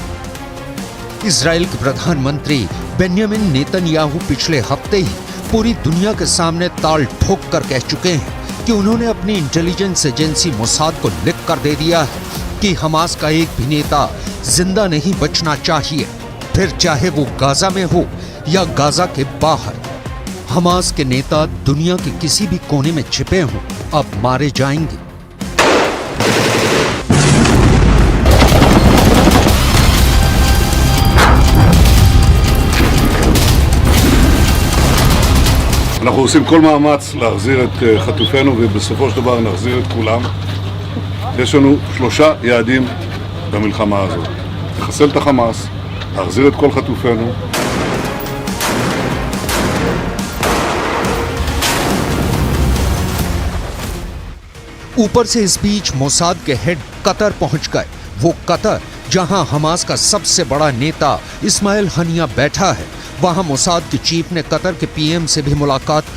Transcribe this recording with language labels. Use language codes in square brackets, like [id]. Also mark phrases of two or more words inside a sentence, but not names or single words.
[hi] इजराइल के प्रधानमंत्री बेन्यामिन नेतन्याहू पिछले हफ्ते ही पूरी दुनिया के सामने ताल ठोक कर कह चुके हैं कि उन्होंने अपनी [en] intelligence agency [hi] मोसाद को लिख कर दे दिया है कि हमास का एक भी नेता जिंदा नहीं बचना चाहिए, फिर चाहे वो गाजा में हो या गाजा के बाहर। हमास के नेता दुनिया के किसी भी कोने में छिपे हों, अब मारे जाएंगे। [he] אנחנו עושים כל מאמץ להחזיר את חטופינו ובסופו של דבר נחזיר את כולם. יש לנו 3 יעדים במלחמה הזאת: לחסל את החמאס, להחזיר את כל חטופינו. [hi] ऊपर से इस बीच मोसाद के हेड कतर पहुंच गए। वो कतर जहां हमास का सबसे बड़ा नेता इस्माइल हनिया बैठा है, वहां मोसाद की चीफ ने कतर के पीएम से भी मुलाकात की।